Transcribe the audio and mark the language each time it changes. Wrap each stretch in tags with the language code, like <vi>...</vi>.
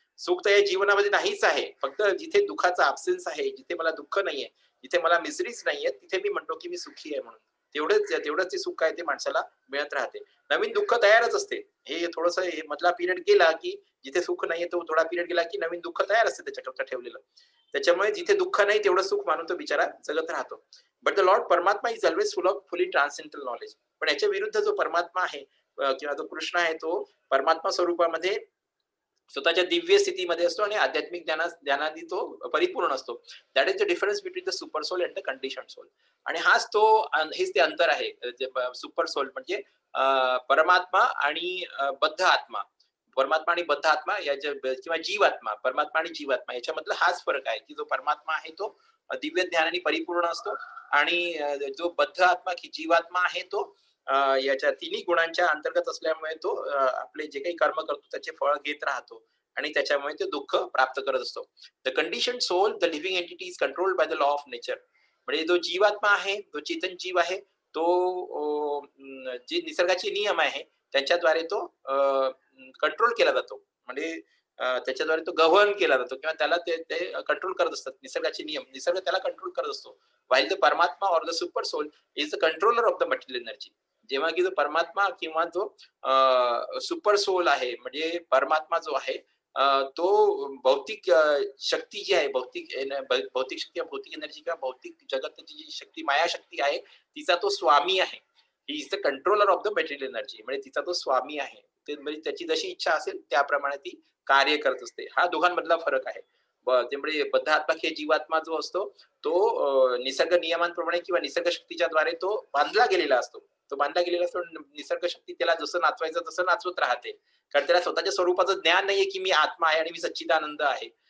<mr>सुख तर या जीवनामध्ये नाहीच आहे. फक्त जिथे दुःखाचा अब्सेन्स आहे, जिथे मला दुःख नाहीये, जिथे मला मिसरीज नाहीये, तिथे मी म्हणतो की मी सुखी आहे म्हणून. तेवढंच ते सुख आहे ते माणसाला मिळत राहते. नवीन दुःख तयारच असते. हे थोडंसं हे मधला पिरियड गेला की जिथे सुख नाहीये तो थोडा पिरियड गेला की नवीन दुःख तयार असते त्याच्याकरता ठेवलेलं. त्याच्यामुळे जिथे दुःख नाही तेवढं सुख मानून तो बिचारा जगत राहतो.</mr> <en>But the lord Paramatma is always fully transcendental knowledge.</en> <mr>पण याच्या विरुद्ध जो परमात्मा आहे किंवा जो कृष्ण आहे तो परमात्मा स्वरूपामध्ये स्वतःच्या दिव्य स्थितीमध्ये असतो आणि आध्यात्मिक ज्ञानाने तो परिपूर्ण असतो.</mr> <en>That is the difference between the super soul and the condition soul.</en> <mr>आणि हेच ते अंतर आहे. सुपर सोल म्हणजे परमात्मा आणि बद्ध आत्मा. परमात्मा आणि बद्ध आत्मा किंवा जीवात्मा, परमात्मा आणि जीवात्मा याच्यामधला हाच फरक आहे की जो परमात्मा आहे तो दिव्य ज्ञानाने परिपूर्ण असतो आणि जो बद्ध आत्मा की जीवात्मा आहे तो याच्या तिन्ही गुणांच्या अंतर्गत असल्यामुळे तो आपले जे काही कर्म करतो त्याचे फळ घेत राहतो आणि त्याच्यामुळे ते दुःख प्राप्त करत असतो.</mr> <en>The condition soul, the living entity is controlled by the law of nature.</en> <mr>म्हणजे जो जीवात्मा आहे, जो चेतन जीव आहे तो जे निसर्गाचे नियम आहे त्यांच्याद्वारे तो कंट्रोल केला जातो. म्हणजे त्याच्याद्वारे तो गव्हर्न केला जातो किंवा त्याला ते ते कंट्रोल करत असतात. निसर्गाचे नियम, निसर्ग त्याला कंट्रोल करत असतो.</mr> <en>While the Paramatma or the super soul is the controller of the material energy.</en> <mr>जेव्हा की जो परमात्मा किंवा जो सुपर सोल आहे, म्हणजे परमात्मा जो आहे, तो भौतिक शक्ती जी आहे, भौतिक शक्ती किंवा भौतिक एनर्जी किंवा भौतिक जगताची जी शक्ती, मायाशक्ती आहे, तिचा तो स्वामी आहे.</mr> <en>He is the controller of the material energy.</en> <mr>म्हणजे तिचा तो स्वामी आहे. ते म्हणजे त्याची जशी इच्छा असेल त्याप्रमाणे ती कार्य करत असते. हा दोघांमधला फरक आहे. त्यामुळे बद्धात्मक हे जीवात्मा जो असतो, तो निसर्ग नियमांप्रमाणे किंवा निसर्ग शक्तीच्या द्वारे तो बांधला गेलेला असतो. तो बांधला गेलेला असतो. निसर्ग शक्ती त्याला जसं नाचवायचं तसं नाचवत राहते. कारण त्याला स्वतःच्या स्वरूपाचं ज्ञान नाहीये, की मी आत्मा आहे आणि मी सच्चिदानंद आहे.</mr>